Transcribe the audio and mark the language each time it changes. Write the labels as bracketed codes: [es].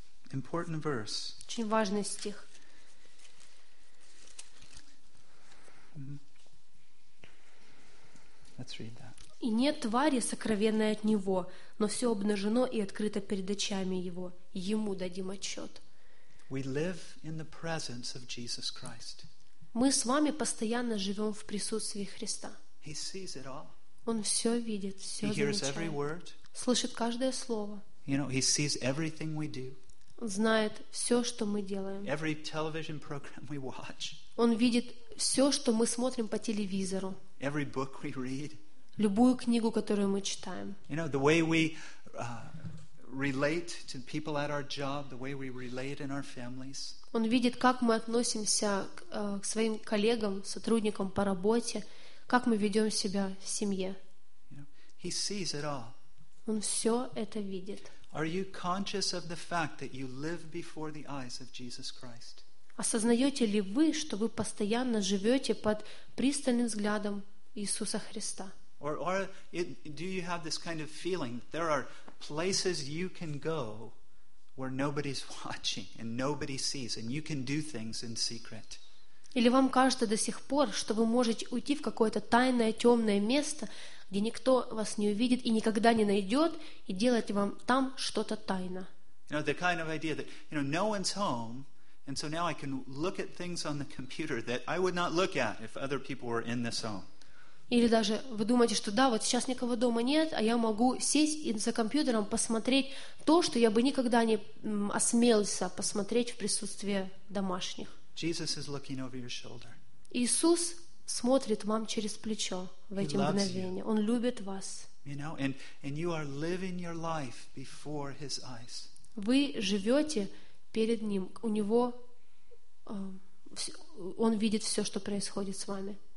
[en] Important verse. [ru] Очень важный стих. [en] Let's read that. [ru] «И нет твари, сокровенной от Него, но все обнажено и открыто перед очами Его. Ему дадим отчет». [en] We live in the presence of Jesus Christ. [ru] Мы с вами постоянно живем в присутствии Христа. [en] He sees it all. [ru] Он все видит, все замечает. Слышит каждое слово. [en] You know, he sees everything we do. [ru] Он знает все, что мы делаем. [en] Every television program we watch. [ru] Он видит все, что мы смотрим по телевизору. [en] Every book we read. [ru] Любую книгу, которую мы читаем. [en] You know, the way we relate to people at our job, the way we relate in our families. [ru] Он видит, как мы относимся к своим коллегам, сотрудникам по работе. Как мы ведем себя в семье? [en] He sees it all. [ru] Он все это видит. [en] Are you conscious of the fact that you live before the eyes of Jesus Christ? [ru] Осознаете ли вы, что вы постоянно живете под пристальным взглядом Иисуса Христа? [en] Or do you have this kind of feeling that there are places you can go where nobody's watching and nobody sees and you can do things in secret? [ru] Или вам кажется до сих пор, что вы можете уйти в какое-то тайное, темное место, где никто вас не увидит и никогда не найдет, и делать вам там что-то тайно? [en] You know, the kind of idea that, you know, no one's home, and so now I can look at things on the computer that I would not look at if other people were in this home. [ru] Или даже вы думаете, что да, вот сейчас никого дома нет, а я могу сесть и за компьютером посмотреть то, что я бы никогда не осмелился посмотреть в присутствии домашних. [en] Jesus is looking over your shoulder. [ru] Иисус смотрит вам через плечо в эти мгновения. Он любит вас. [en] You know, and you are living your life before His eyes. [ru] Вы живете перед Ним. У Него Он видит все, что происходит с вами.